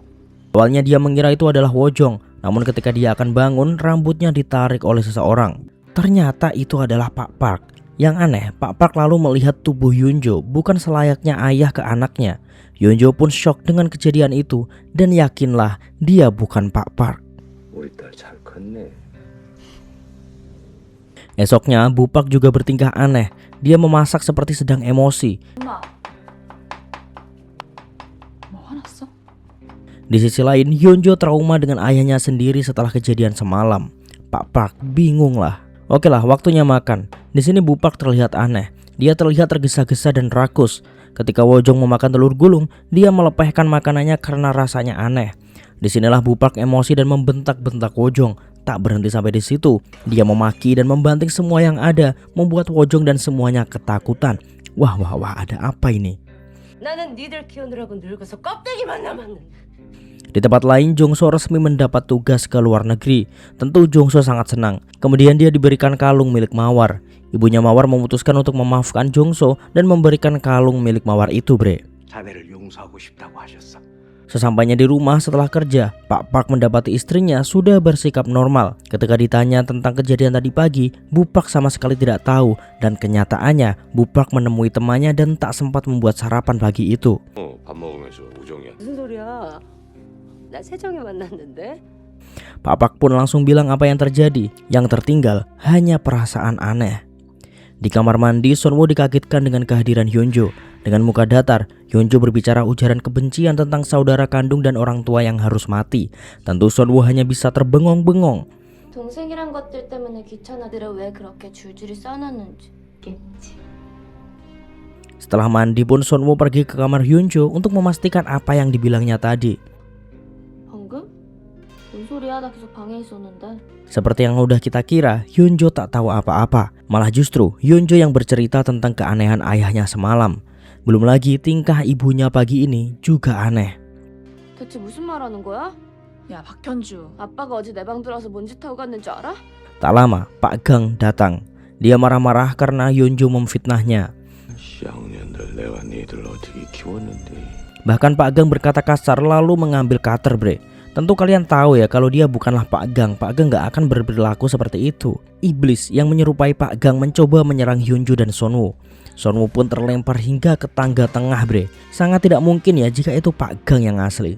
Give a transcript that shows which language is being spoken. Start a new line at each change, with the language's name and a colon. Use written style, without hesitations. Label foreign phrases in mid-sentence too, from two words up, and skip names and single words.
Indonesian: Awalnya dia mengira itu adalah Wojong, namun ketika dia akan bangun, rambutnya ditarik oleh seseorang. Ternyata itu adalah Pak Park. Yang aneh, Pak Park lalu melihat tubuh Hyunjo bukan selayaknya ayah ke anaknya. Hyunjo pun shock dengan kejadian itu dan yakinlah dia bukan Pak Park.
Korean: 우리 딸 잘 컸네.
Indonesian: Esoknya, Bu Park juga bertingkah aneh. Dia memasak seperti sedang emosi.
Korean: 엄마. 뭐 화났어?
Indonesian: Di sisi lain, Hyunjo trauma dengan ayahnya sendiri setelah kejadian semalam. Pak Park bingung lah. Oke lah, waktunya makan. Di sini Bu Park terlihat aneh. Dia terlihat tergesa-gesa dan rakus. Ketika Wojong memakan telur gulung, dia melepehkan makanannya karena rasanya aneh. Disinilah Bu Park emosi dan membentak-bentak Wojong. Tak berhenti sampai di situ. Dia memaki dan membanting semua yang ada, membuat Wojong dan semuanya ketakutan. Wah, ada apa ini?
Korean: 나는 니들 키우느라고 늙어서 껍데기만 남았는데.
Indonesian: Di tempat lain, Jongso resmi mendapat tugas ke luar negeri. Tentu Jongso sangat senang. Kemudian dia diberikan kalung milik Mawar. Ibunya Mawar memutuskan untuk memaafkan Jongso dan memberikan kalung milik Mawar itu bre.
Korean: 자네를 용서하고 싶다고 하셨어.
Indonesian: Sesampainya di rumah setelah kerja, Pak Park mendapati istrinya sudah bersikap normal. Ketika ditanya tentang kejadian tadi pagi, Bu Park sama sekali tidak tahu. Dan kenyataannya, Bu Park menemui temannya dan tak sempat membuat sarapan pagi itu.
Korean: 밥 먹으면서 우정이야. 무슨 소리야? 나 세정이 만났는데.
Indonesian: Pak Park pun langsung bilang apa yang terjadi. Yang tertinggal hanya perasaan aneh. Di kamar mandi, Sonwo dikagetkan dengan kehadiran Hyunjo. Dengan muka datar, Hyunjo berbicara ujaran kebencian tentang saudara kandung dan orang tua yang harus mati. Tentu Sonwo hanya bisa terbengong-bengong.
Korean: 동생이란 것들 때문에 귀찮아들을 왜 그렇게 줄줄이 써놨는지.
Indonesian: Setelah mandi pun Sonwo pergi ke kamar Hyunjo untuk memastikan apa yang dibilangnya tadi.
Korean: 방금? 뭔 소리야? 나 계속 방에 있었는데.
Indonesian: Seperti yang udah kita kira, Hyunjo tak tahu apa-apa. Malah justru Hyunjo yang bercerita tentang keanehan ayahnya semalam. Belum lagi tingkah ibunya pagi ini juga aneh.
Korean: 대체 무슨 말 하는 거야? 야, 박현주. 아빠가 어제 내 방 들어와서 뭔 짓 하고 갔는지 알아?
Indonesian: Tak lama, Pak Gang datang. Dia marah-marah karena Hyunjo memfitnahnya.
Korean: 쌍년들 내가 니들 어떻게 키웠는데.
Indonesian: Bahkan Pak Gang berkata kasar lalu mengambil cutter bre. Tentu kalian tahu ya kalau dia bukanlah Pak Gang. Pak Gang gak akan berperilaku seperti itu. Iblis yang menyerupai Pak Gang mencoba menyerang Hyunjo dan Sonwo. Sonwo pun terlempar hingga ke tangga tengah bre. Sangat tidak mungkin ya jika itu Pak Gang yang asli.